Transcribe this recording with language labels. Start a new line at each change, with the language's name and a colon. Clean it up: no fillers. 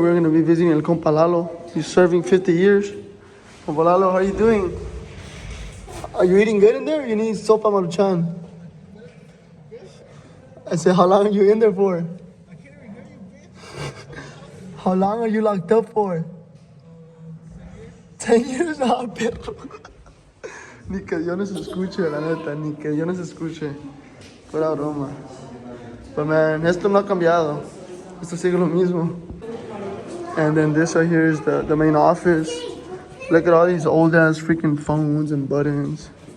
English: We're going to be visiting El Compa Lalo. He's serving 50 years. Compa Lalo, how are you doing? Are you eating good in there? You need sopa maruchan. I said, how long are you in there for? How long are you locked up for? 10 years? Ah, perro.
Spanish: Ni que Dios no se escuche, la neta. Ni que Dios no se escuche. Fuera broma.
English: But man,
Spanish: esto no ha cambiado. Esto sigue lo mismo.
English: And then this right here is the main office. Look at all these old ass freaking phones and buttons.